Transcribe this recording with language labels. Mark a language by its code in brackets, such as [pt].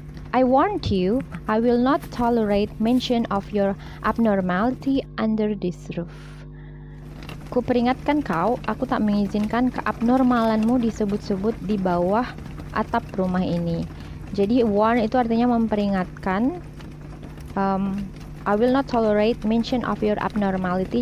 [en] I warned you, I will not tolerate mention of your abnormality under this roof. [id] Ku peringatkan kau, aku tak mengizinkan keabnormalanmu disebut-sebut di bawah atap rumah ini. Jadi warn itu artinya memperingatkan. [en] I will not tolerate mention of your abnormality.